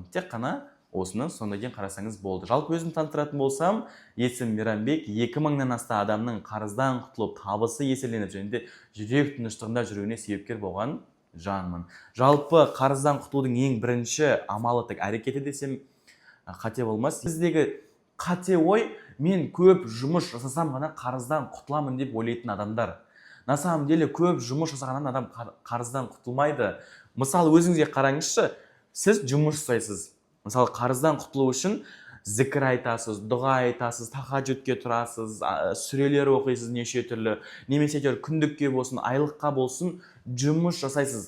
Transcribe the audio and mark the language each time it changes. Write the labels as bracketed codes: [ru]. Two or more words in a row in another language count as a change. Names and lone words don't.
[kk] Тек қана осыны сондан кейін қарасаңыз болды. Жалпы өзім таныстыратын болсам, есім Мейрамбек, 2000-нан аса адамның қарыздан құтылып, табысы еселеніп, және де жүрек тыныштығында жүруіне себепкер болған жанмын. Жалпы қарыздан құтылудың ең бірінші амалы тек әрекеті десем қате болмас. Біздегі қате ой, мен көп жұмыс жасасам ғана қарыздан құтыламын деп ойлайтын адамдар. [ru] На самом деле [kk] көп жұмыс жасағаннан адам қарыздан құтылмайды. Мысалы, өзіңізге қараңызшы, сіз жұмыс жасайсыз. Мысалы, қарыздан құтылу үшін зікір айтасыз, дұға айтасыз, тахаджудке тұрасыз, сүрелер оқисыз неше түрлі, немесе күндікке болсын, айлыққа болсын, жұмыс жасайсыз.